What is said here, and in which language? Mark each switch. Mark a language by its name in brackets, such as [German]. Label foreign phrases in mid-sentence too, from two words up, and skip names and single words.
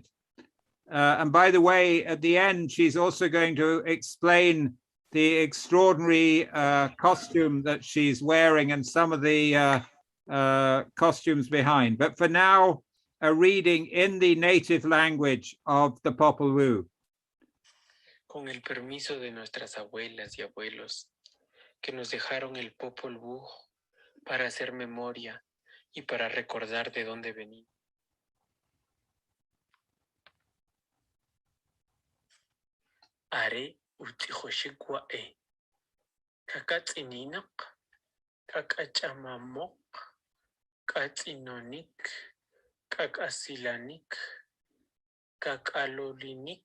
[English] And by the way, at the end, she's also going to explain the extraordinary costume that she's wearing and some of the costumes behind. But for now, a reading in the native language of the Popol Vuh. [Spanish] Con el permiso de nuestras abuelas y abuelos, que nos dejaron el Popol Vuh para hacer memoria y para recordar de dónde venimos. [Kʼicheʼ] Are utijoshikwae, kakatsininak, kakachamamok, katsinonik, kakasilanik, kakalolinik,